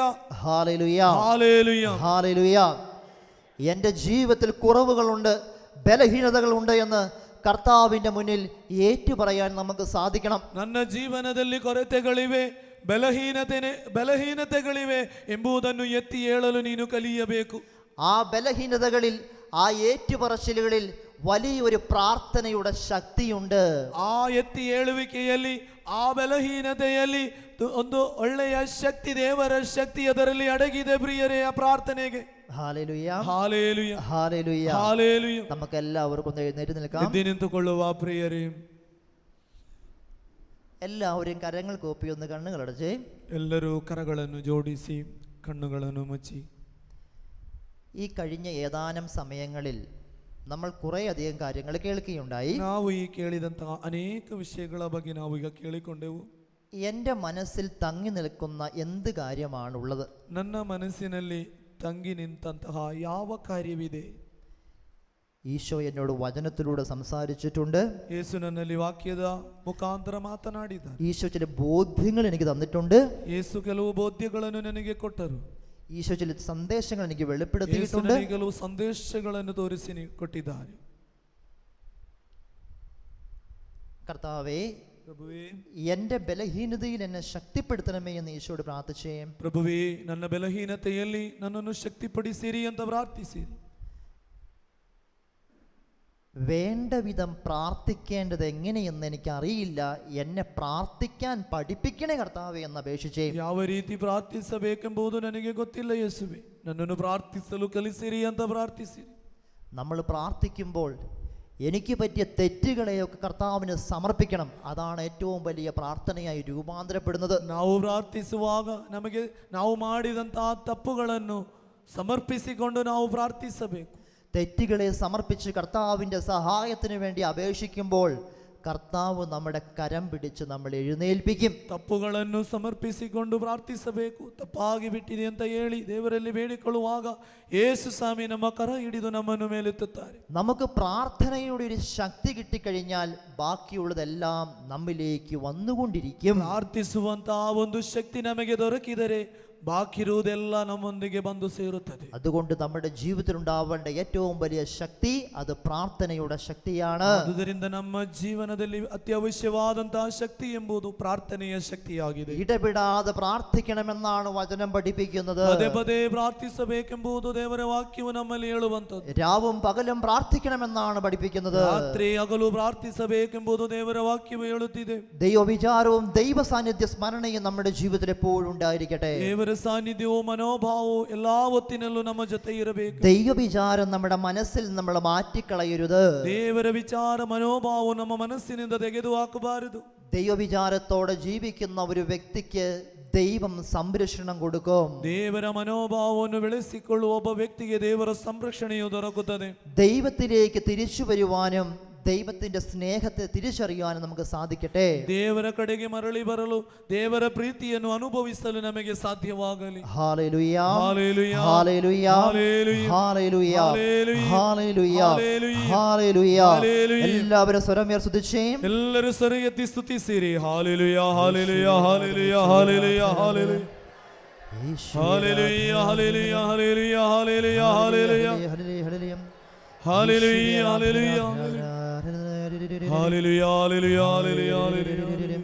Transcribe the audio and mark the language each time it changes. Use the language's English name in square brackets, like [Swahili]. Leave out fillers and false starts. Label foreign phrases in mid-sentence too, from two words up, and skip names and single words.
[Malayalam] ഹല്ലേലൂയ, [Kannada] ಹಾಲೆಲೂಯ. [Malayalam] ഹല്ലേലൂയ. എൻ്റെ ജീവിതത്തിൽ കുറവുകളുണ്ട്, ബലഹീനതകളുണ്ട് എന്ന് കർത്താവിൻ്റെ മുന്നിൽ ഏറ്റുപറയാൻ നമുക്ക് സാധിക്കണം. [Kannada] ನನ್ನ ಜೀವನದಲ್ಲಿ ಕೊರತೆಗಳಿವೆ, ಬಲಹೀನತೆಗಳಿವೆ ಎಂಬುದನ್ನು ಎತ್ತಿ ಹೇಳಲು ನೀನು ಕಲಿಯಬೇಕು. [Malayalam] ആ ബലഹീനതകളിൽ, ആ ഏറ്റുപറച്ചിലുകളിൽ വലിയൊരു പ്രാർത്ഥനയുടെ ശക്തിയുണ്ട്. [Kannada] ಆ ಎತ್ತಿ ಹೇಳುವಿಕೆಯಲ್ಲಿ, ಆ ಬಲಹೀನತೆಯಲ್ಲಿ ಒಂದು ಒಳ್ಳೆಯ ಶಕ್ತಿ, ದೇವರ ಶಕ್ತಿ ಅದರಲ್ಲಿ ಅಡಗಿದೆ ಪ್ರಿಯರೇ. ಆ ಪ್ರಾರ್ಥನೆಗೆ [Malayalam] ഹല്ലേലൂയ, [Kannada] ಹಾಲೆಲೂಯ, [Malayalam] ഹല്ലേലൂയ. [Kannada] ಹಾಲೆಲೂಯ. [Malayalam] നമുക്ക് എല്ലാവർക്കും ഒന്ന് എഴുന്നേറ്റ് നിൽക്കാം. [Kannada] ಎದ್ದು ನಿಂತುಕೊಳ್ಳುವ ಪ್ರಿಯರೇ, [Malayalam] എല്ലാവരും കരങ്ങൾ കൂപ്പി ഒന്ന് കണ്ണുകളടച്ച് [Kannada] ಎಲ್ಲರೂ ಕರಗಳನ್ನು ಜೋಡಿಸಿ ಕಣ್ಣುಗಳನ್ನು ಮುಚ್ಚಿ. [Malayalam] ഈ കഴിഞ്ഞ ഏതാനും സമയങ്ങളിൽ നമ്മൾ കുറേയധികം കാര്യങ്ങൾ കേൾക്കുകയുണ്ടായി. [Kannada] ನಾವು ಈ ಕೇಳಿದಂತಹ ಅನೇಕ ವಿಷಯಗಳ ಬಗ್ಗೆ ನಾವು ಈಗ ಕೇಳಿಕೊಂಡೆವು. [Malayalam] എൻ്റെ മനസ്സിൽ തങ്ങി നിൽക്കുന്ന എന്ത് കാര്യമാണുള്ളത്? [Kannada] ನನ್ನ ಮನಸ್ಸಿನಲ್ಲಿ ತಂಗಿ ನಿಂತಹ ಯಾವ ಕಾರ್ಯವಿದೆ? [Malayalam] ഈശോ എന്നോട് വചനത്തിലൂടെ സംസാരിച്ചിട്ടുണ്ട്. [Kannada] ಯೇಸು ನನ್ನಲ್ಲಿ ವಾಕ್ಯದ ಮುಖಾಂತರ ಮಾತನಾಡಿದ್ದಾರೆ. [Malayalam] ഈശോ ചില ബോധ്യങ്ങൾ എനിക്ക് തന്നിട്ടുണ്ട്. [Kannada] ಯೇಸು ಕೆಲವು ಬೋಧ್ಯಗಳನ್ನು ನನಗೆ ಕೊಟ್ಟರು. [Malayalam] ഈശോ ചില സന്ദേശങ്ങൾ എനിക്ക് [Kannada] ಯೇಸು [Malayalam] വെളിപ്പെടുത്തിയിട്ടുണ്ട്. [Kannada] ನನಗೆ ಕೆಲವು ಸಂದೇಶಗಳನ್ನು ತೋರಿಸಿ ಕೊಟ್ಟಿದ್ದಾರೆ. [Malayalam] കർത്താവേ, [Kannada] ಪ್ರಭುವೇ, [Malayalam] എൻ്റെ ബലഹീനതയിൽ എന്നെ ശക്തിപ്പെടുത്തണമേ എന്ന് ഈശോയോട് പ്രാർത്ഥിച്ചേ. [Kannada] ಪ್ರಭುವೇ, ನನ್ನ ಬಲಹೀನತೆಯಲ್ಲಿ ನನ್ನನ್ನು ಶಕ್ತಿಪಡಿಸಿರಿ ಅಂತ ಪ್ರಾರ್ಥಿಸಿರಿ. [Malayalam] വേണ്ട വിധം പ്രാർത്ഥിക്കേണ്ടത് എങ്ങനെയെന്ന് എനിക്കറിയില്ല, എന്നെ പ്രാർത്ഥിക്കാൻ പഠിപ്പിക്കണേ കർത്താവേ എന്ന് അപേക്ഷിച്ചേ. [Kannada] ಯಾವ ರೀತಿ ಪ್ರಾರ್ಥಿಸಬೇಕೆಂಬುದು ನನಗೆ ಗೊತ್ತಿಲ್ಲ ಯೇಸುವೆ, ನನ್ನನ್ನು ಪ್ರಾರ್ಥಿಸಲು ಕಲಿಸಿರಿ ಅಂತ ಪ್ರಾರ್ಥಿಸಿರಿ. [Malayalam] നമ്മൾ പ്രാർത്ഥിക്കുമ്പോൾ എനിക്ക് പറ്റിയ തെറ്റുകളെയൊക്കെ കർത്താവിന് സമർപ്പിക്കണം. അതാണ് ഏറ്റവും വലിയ പ്രാർത്ഥനയായി രൂപാന്തരപ്പെടുന്നത്. [Kannada] ನಾವು ಪ್ರಾರ್ಥಿಸುವಾಗ ನಮಗೆ ನಾವು ಮಾಡಿದಂತಹ ತಪ್ಪುಗಳನ್ನು ಸಮರ್ಪಿಸಿಕೊಂಡು ನಾವು ಪ್ರಾರ್ಥಿಸಬೇಕು. [Malayalam] തെറ്റുകളെ സമർപ്പിച്ച് കർത്താവിൻ്റെ സഹായത്തിന് വേണ്ടി അപേക്ഷിക്കുമ്പോൾ കർത്താവ് നമ്മുടെ കരം പിടിച്ച് നമ്മൾ എഴുന്നേൽപ്പിക്കും. [Kannada] ತಪ್ಪುಗಳನ್ನು ಸಮರ್ಪಿಸಿಕೊಂಡು ಪ್ರಾರ್ಥಿಸಬೇಕು. ತಪ್ಪಾಗಿ ಬಿಟ್ಟಿದೆ ಅಂತ ಹೇಳಿ ದೇವರಲ್ಲಿ ಬೇಡಿಕೊಳ್ಳುವಾಗ ಯೇಸು ಸ್ವಾಮಿ ನಮ್ಮ ಕರ ಹಿಡಿದು ನಮ್ಮನ್ನು ಮೇಲೆತ್ತುತ್ತಾರೆ. [Malayalam] നമുക്ക് പ്രാർത്ഥനയുടെ ഒരു ശക്തി കിട്ടിക്കഴിഞ്ഞാൽ ബാക്കിയുള്ളതെല്ലാം നമ്മിലേക്ക് വന്നുകൊണ്ടിരിക്കും. [Kannada] ಪ್ರಾರ್ಥಿಸುವಂತಹ ಒಂದು ಶಕ್ತಿ ನಮಗೆ ದೊರಕಿದರೆ ബാക്കി ഇರುವುದೆಲ್ಲ ನಮ್ಮೊಂದಿಗೆ ಬಂದು ಸೇರುತ್ತದೆ. [Malayalam] അതുകൊണ്ട് നമ്മുടെ ജീവിതത്തിൽ ഉണ്ടാവേണ്ട ഏറ്റവും വലിയ ശക്തി അത് പ്രാർത്ഥനയുടെ ശക്തിയാണ്. [Kannada] ಆದುದರಿಂದ ನಮ್ಮ ಜೀವನದಲ್ಲಿ ಅತ್ಯವಶ್ಯವಾದಂತಹ ಶಕ್ತಿ ಎಂಬುದು ಪ್ರಾರ್ಥನೆಯ ಶಕ್ತಿಯಾಗಿದೆ. [Malayalam] ഇടപെടാതെ പ്രാർത്ഥിക്കണമെന്നാണ് വചനം പഠിപ്പിക്കുന്നത്. [Kannada] ಪದೇ ಪದೇ ಪ್ರಾರ್ಥಿಸಬೇಕೆಂಬುದು ದೇವರ ವಾಕ್ಯವು ನಮ್ಮಲ್ಲಿ ಹೇಳುವಂತದ್ದು. [Malayalam] രാവും പകലും പ്രാർത്ഥിക്കണമെന്നാണ് പഠിപ്പിക്കുന്നത്. [Kannada] ರಾತ್ರಿ ಹಗಲು ಪ್ರಾರ್ಥಿಸಬೇಕೆಂಬುದು ದೇವರ ವಾಕ್ಯವು ಹೇಳುತ್ತಿದೆ. [Malayalam] ദൈവവിചാരവും ദൈവ സാന്നിധ്യ സ്മരണയും നമ്മുടെ ജീവിതത്തിൽ എപ്പോഴും ഉണ്ടായിരിക്കട്ടെ. [Kannada] ದೇವರ ಸಾನ್ನಿಧ್ಯವೂ ಮನೋಭಾವವು ಎಲ್ಲಾ ಹೊತ್ತಿನಲ್ಲೂ ನಮ್ಮ ಜೊತೆ ಇರಬೇಕು. [Malayalam] ദൈവവിചാരം നമ്മുടെ മനസ്സിൽ നമ്മൾ മാറ്റിക്കളയരുത്. [Kannada] ದೇವರ ವಿಚಾರ ಮನೋಭಾವವು ನಮ್ಮ ಮನಸ್ಸಿನಿಂದ ತೆಗೆದು ಹಾಕಬಾರದು. [Malayalam] ദൈവവിചാരത്തോടെ ജീവിക്കുന്ന ഒരു വ്യക്തിക്ക് ദൈവം സംരക്ഷണം കൊടുക്കും. [Kannada] ದೇವರ ಮನೋಭಾವವನ್ನು ಬೆಳೆಸಿಕೊಳ್ಳುವ ಒಬ್ಬ ವ್ಯಕ್ತಿಗೆ ದೇವರ ಸಂರಕ್ಷಣೆಯು ದೊರಕುತ್ತದೆ. [Malayalam] ദൈവത്തിലേക്ക് തിരിച്ചു വരുവാനും ദൈവത്തിന്റെ സ്നേഹത്തെ തിരിച്ചറിയാനും നമുക്ക് സാധിക്കട്ടെ. [Kannada] ದೇವರ ಕಡೆಗೆ ಮರಳಿ ಬರಲು ದೇವರ ಪ್ರೀತಿಯನ್ನು ಅನುಭವಿಸಲು ನಮಗೆ ಸಾಧ್ಯವಾಗಲಿ. [Malayalam] ഹല്ലേലൂയ ഹല്ലേലൂയ ഹല്ലേലൂയ ഹല്ലേലൂയ ഹല്ലേലൂയ ഹല്ലേലൂയ ഹല്ലേലൂയ. ഹല്ലേലൂയ. എല്ലാവരും സ്വരം ഉയർത്തിച്ചേ. [Kannada] ಎಲ್ಲರೂ ಸ್ವರ ಎತ್ತಿ ಸ್ತುತಿಸಿರಿ. ಹಾಲೆಲೂಯ ಹಾಲೆಲೂಯ ಹಾಲೆಲೂಯ ಹಾಲೆಲೂಯ ಹಾಲೆಲೂಯ ಹಾಲೆಲೂಯ ಹಾಲೆಲೂಯ ಹಾಲೆಲೂಯ ಹಾಲೆಲೂಯ ಹಾಲೆಲೂಯ Hallelujah, hallelujah, hallelujah, hallelujah, hallelujah,